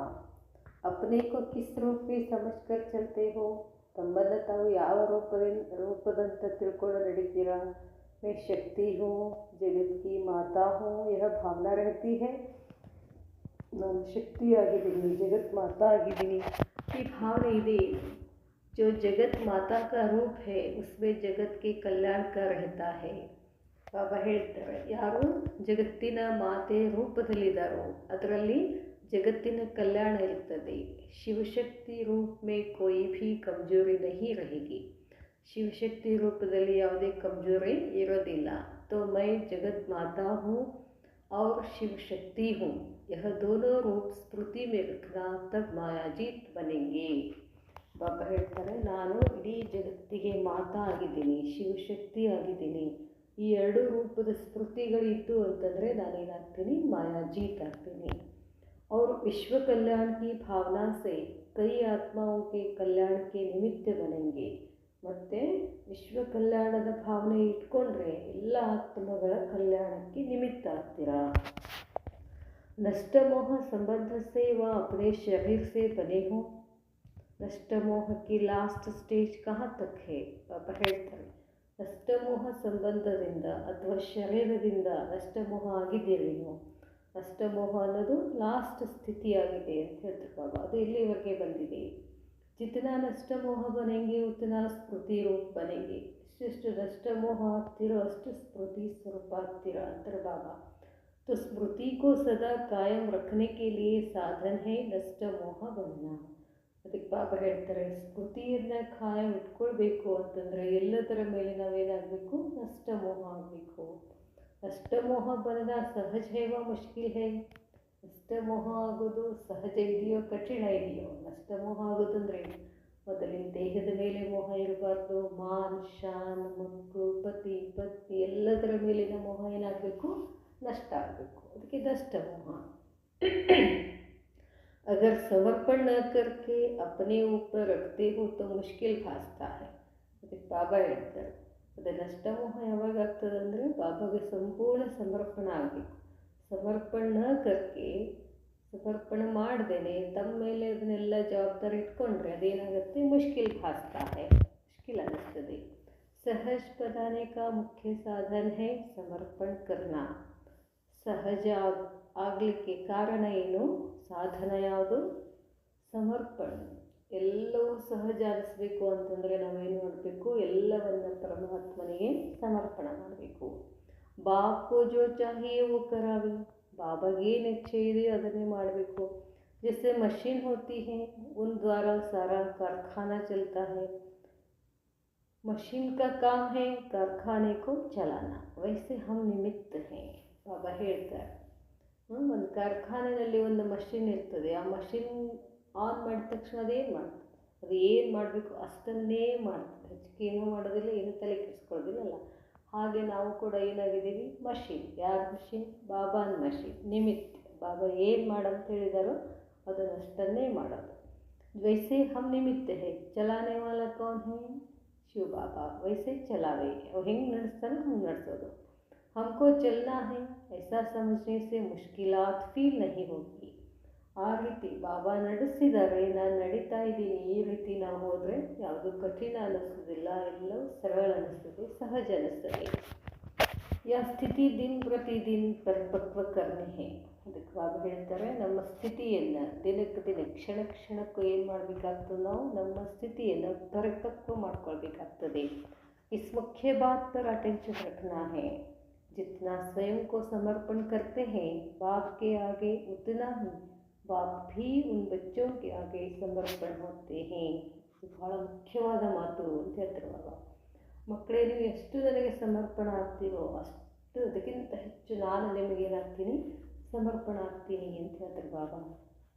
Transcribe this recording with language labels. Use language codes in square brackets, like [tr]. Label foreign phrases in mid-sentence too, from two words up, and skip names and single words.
[hi] अपने को किस रूप से समझकर चलते हो, [kn] ತಮ್ಮನ್ನು ತಾವು ಯಾವ ರೂಪದಂತ ತಿಳ್ಕೊಂಡು ನಡೀತೀರಾ. [hi] मैं शक्ति हूँ, जगत की माता हूँ, यह भावना रहती है. [kn] ನಾನು ಶಕ್ತಿ ಆಗಿದ್ದೀನಿ, ಜಗತ್ ಮಾತಾ ಆಗಿದ್ದೀನಿ, ಈ ಭಾವನೆ ಇದೆ. [hi] जो जगत माता का रूप है उसमें जगत के कल्याण का रहता है. [kn] ಬಾಬಾ ಹೇಳ್ತಾರೆ, ಯಾರು ಜಗತ್ತಿನ ಮಾತೆ ರೂಪದಲ್ಲಿದ್ದಾರೋ ಅದರಲ್ಲಿ ಜಗತ್ತಿನ ಕಲ್ಯಾಣ ಇರ್ತದೆ. [hi] शिवशक्ति रूप में कोई भी कमज़ोरी नहीं रहेगी. [kn] ಶಿವಶಕ್ತಿ ರೂಪದಲ್ಲಿ ಯಾವುದೇ ಕಮ್ಜೋರಿ ಇರೋದಿಲ್ಲ. [hi] तो मैं जगत माता हूँ और शिव शक्ति हूँ, यह दोनों रूप स्मृति में रखना, तब मायाजीत बनेंगे. [kn] ಬಾಬಾ ಹೇಳ್ತಾರೆ, ನಾನು ಇಡೀ ಜಗತ್ತಿಗೆ ಮಾತಾ ಆಗಿದ್ದೀನಿ, ಶಿವಶಕ್ತಿ ಆಗಿದ್ದೀನಿ. ಈ ಎರಡು ರೂಪದ ಸ್ಮೃತಿಗಳಿತ್ತು ಅಂತಂದರೆ ನಾನೇನಾಗ್ತೀನಿ, ಮಾಯಾಜೀತ್ ಆಗ್ತೀನಿ. [hi] और विश्व कल्याण की भावना से कई आत्माओं के कल्याण के निमित्त बनेंगे. [kn] ಮತ್ತು ವಿಶ್ವ ಕಲ್ಯಾಣದ ಭಾವನೆ ಇಟ್ಕೊಂಡ್ರೆ ಎಲ್ಲ ಆತ್ಮಗಳ ಕಲ್ಯಾಣಕ್ಕೆ ನಿಮಿತ್ತ ಆಗ್ತೀರಾ. [hi] नष्टमोह संबंध से व अपने शरीर से बने हो. नष्टमोह की [en] last stage [hi] कहाँ तक है. [kn] ಬಾಬಾ ಹೇಳ್ತಾರೆ, ನಷ್ಟಮೋಹ ಸಂಬಂಧದಿಂದ ಅಥವಾ ಶರೀರದಿಂದ ನಷ್ಟಮೋಹ ಆಗಿದ್ದೀರಿ ನೀವು. ನಷ್ಟಮೋಹ ಅನ್ನೋದು ಲಾಸ್ಟ್ ಸ್ಥಿತಿಯಾಗಿದೆ ಅಂತ ಹೇಳ್ತಾರೆ ಬಾಬಾ. ಅದು ಎಲ್ಲಿವರೆಗೆ ಬಂದಿದೆ. [hi] जितना नष्टमोह बनेंगे उतना स्मृति रूप बनेंगे. [kn] ಎಷ್ಟು ನಷ್ಟಮೋಹ ಆಗ್ತಿರೋ ಅಷ್ಟು ಸ್ಮೃತಿ ಸ್ವರೂಪ ಆಗ್ತೀರಾ ಅಂತಾರೆ ಬಾಬಾ. [hi] तो स्मृति को सदा कायम रखने के लिए साधन है नष्ट मोह बनना. [kn] ಅದಕ್ಕೆ ಬಾಬಾ ಹೇಳ್ತಾರೆ, ಸ್ಮೃತಿಯನ್ನು ಕಾಯಂ ಇಟ್ಕೊಳ್ಬೇಕು ಅಂತಂದರೆ ಎಲ್ಲದರ ಮೇಲೆ ನಾವೇನಾಗಬೇಕು, ನಷ್ಟಮೋಹ ಆಗಬೇಕು. [hi] नष्टमोह बनना सहज है या मुश्किल है. [kn] ನಷ್ಟಮೋಹ ಆಗೋದು ಸಹಜ ಇದೆಯೋ ಕಠಿಣ ಇದೆಯೋ. ನಷ್ಟಮೋಹ ಆಗೋದಂದರೆ ಮೊದಲಿನ ದೇಹದ ಮೇಲೆ ಮೋಹ ಇರಬಾರ್ದು. ಮಾನ್ ಶಾನ್, ಮಕ್ಕಳು, ಪತಿ ಪತ್ನಿ ಎಲ್ಲದರ ಮೇಲಿನ ಮೋಹ ಏನಾಗಬೇಕು, ನಷ್ಟ ಆಗಬೇಕು. ಅದಕ್ಕೆ ನಷ್ಟ ಮೋಹ. [hi] अगर समर्पण न करके अपने ऊपर रखते हो तो मुश्किल भासता है. [kn] ಅದಕ್ಕೆ ಬಾಬಾ ಹೇಳ್ತಾರೆ, ಅದು ನಷ್ಟಮೋಹ ಯಾವಾಗ ಆಗ್ತದೆ ಅಂದರೆ ಬಾಬಾಗೆ ಸಂಪೂರ್ಣ ಸಮರ್ಪಣೆ ಆಗಬೇಕು. [hi] समर्पण करके, [kn] ಸಮರ್ಪಣೆ ಮಾಡ್ದೇನೆ ತಮ್ಮ ಮೇಲೆ ಅದನ್ನೆಲ್ಲ ಜವಾಬ್ದಾರಿ ಇಟ್ಕೊಂಡ್ರೆ ಅದೇನಾಗುತ್ತೆ, [hi] मुश्किल भासता है, [kn] ಮುಷ್ಕಿಲ್ ಅನ್ನಿಸ್ತದೆ. [hi] सहज बनाने का मुख्य साधन है समर्पण करना. [kn] ಸಹಜ ಆಗಲಿಕ್ಕೆ ಕಾರಣ ಏನು, ಸಾಧನ ಯಾವುದು, ಸಮರ್ಪಣೆ. ಎಲ್ಲವೂ ಸಹಜ ಅನಿಸ್ಬೇಕು ಅಂತಂದರೆ ನಾವೇನು ಮಾಡಬೇಕು, ಎಲ್ಲವನ್ನು ಪರಮಾತ್ಮನಿಗೆ ಸಮರ್ಪಣೆ ಮಾಡಬೇಕು. [hi] बाप को जो चाहिए वो करावे. [kn] ಬಾಬಾಗೆ ಏನು ಇಚ್ಛೆ ಇದೆಯೋ ಅದನ್ನೇ ಮಾಡಬೇಕು. [hi] ಜैसे मशीन होती है उन द्वारा सारा कारखाना चलता है. मशीन का काम है कारखाने को चलाना, वैसे हम निमित्त हैं. [kn] ಬಾಬಾ ಹೇಳ್ತಾರೆ, ಒಂದು ಕಾರ್ಖಾನೆಯಲ್ಲಿ ಒಂದು ಮಷಿನ್ ಇರ್ತದೆ. ಆ ಮಷಿನ್ ಆನ್ ಮಾಡಿದ ತಕ್ಷಣ ಅದೇನು ಮಾಡ್ತದೆ, ಅದು ಏನು ಮಾಡಬೇಕು ಅಷ್ಟನ್ನೇ ಮಾಡ್ತದೆ. ಹೆಚ್ಚಿಗೆ ಏನೂ ಮಾಡೋದಿಲ್ಲ, ಏನು ತಲೆ ಕೆಡಿಸ್ಕೊಳ್ಳೋದಿಲ್ಲ. ಹಾಗೆ ನಾವು ಕೂಡ ಏನಾಗಿದ್ದೀವಿ, ಮಷಿನ್. ಯಾರ ಮಷಿನ್, ಬಾಬಾನ ಮಷಿನ್, ನಿಮಿತ್ತ. ಬಾಬಾ ಏನು ಮಾಡಂತ ಹೇಳಿದಾರೋ ಅದನ್ನಷ್ಟನ್ನೇ ಮಾಡೋದು. [hi] वैसे हम निमित्त हैं, चलाने वाला कौन है, शिव बाबा. वैसे चलावे, [kn] ಅವು ಹೆಂಗೆ ನಡೆಸ್ತಾನೋ ಹಂಗೆ ನಡೆಸೋದು. [hi] हमको चलना है ऐसा समझने से मुश्किलात फील नहीं होगी. [kn] ಆ ರೀತಿ ಬಾಬಾ ನಡೆಸಿದ್ದಾರೆ, ನಾನು ನಡೀತಾ ಇದ್ದೀನಿ, ಈ ರೀತಿ ನಾವು ಹೋದರೆ ಯಾವುದು ಕಠಿಣ ಅನ್ನಿಸೋದಿಲ್ಲ, ಎಲ್ಲವೂ ಸರಳ ಅನ್ನಿಸ್ತದೆ, ಸಹಜ ಅನ್ನಿಸ್ತದೆ. [hi] यह स्थिति दिन प्रतिदिन परिपक्व करने है. [kn] ಅದಕ್ಕೆ ಬಾಬಾ ಹೇಳ್ತಾರೆ, ನಮ್ಮ ಸ್ಥಿತಿಯನ್ನು ದಿನಕ್ಕೆ ದಿನ ಕ್ಷಣ ಕ್ಷಣಕ್ಕೂ ಏನು ಮಾಡಬೇಕಾಗ್ತದೆ, ನಾವು ನಮ್ಮ ಸ್ಥಿತಿಯನ್ನು ಪರಿಪಕ್ವ ಮಾಡ್ಕೊಳ್ಬೇಕಾಗ್ತದೆ. [hi] इस मुख्य बात पर अटेंशन रखना है. जितना स्वयं को समर्पण करते हैं बाप के आगे, उतना ही बाप भी उन बच्चों के आगे समर्पण होते हैं. [kn] ಇದು ಭಾಳ ಮುಖ್ಯವಾದ ಮಾತು ಅಂತ ಹೇಳ್ತಾರೆ ಬಾಬಾ. ಮಕ್ಕಳೇ, ನೀವು ಎಷ್ಟು ನನಗೆ ಸಮರ್ಪಣ ಆಗ್ತೀವೋ ಅಷ್ಟು ಅದಕ್ಕಿಂತ ಹೆಚ್ಚು ನಾನು ನಿಮಗೇನಾಗ್ತೀನಿ, ಸಮರ್ಪಣ ಆಗ್ತೀನಿ ಅಂತ ಹೇಳ್ತಾರೆ ಬಾಬಾ.